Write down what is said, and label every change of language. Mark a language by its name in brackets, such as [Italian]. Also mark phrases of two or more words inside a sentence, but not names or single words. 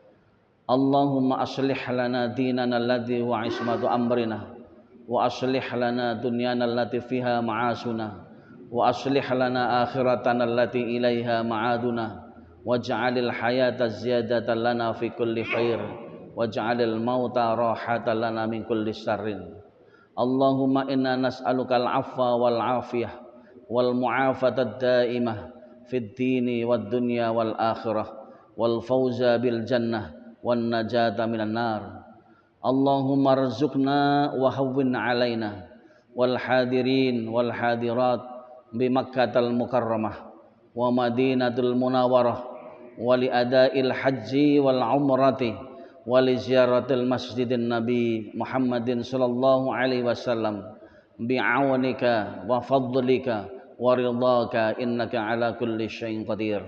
[Arabic] اللهم أصلح لنا ديننا الذي هو عصمة أمرنا وأصلح لنا دنيانا التي فيها معاشنا وأصلح لنا آخرتنا التي إليها معادنا واجعل الحياة زيادة لنا في كل خير واجعل الموت راحة لنا من كل شر. اللهم إنا نسألك العفو والعافية والمعافاة الدائمة في الدين والدنيا والآخرة والفوز بالجنة والنجاة من النار. اللهم ارزقنا وهون علينا والحاضرين والحاضرات بمكة المكرمة والمدينة المنورة ولأداء الحج والعمرة ولزيارة المسجد النبي محمد صلى الله عليه وسلم بعونك وفضلك ورضاك إنك على كل شيء قدير.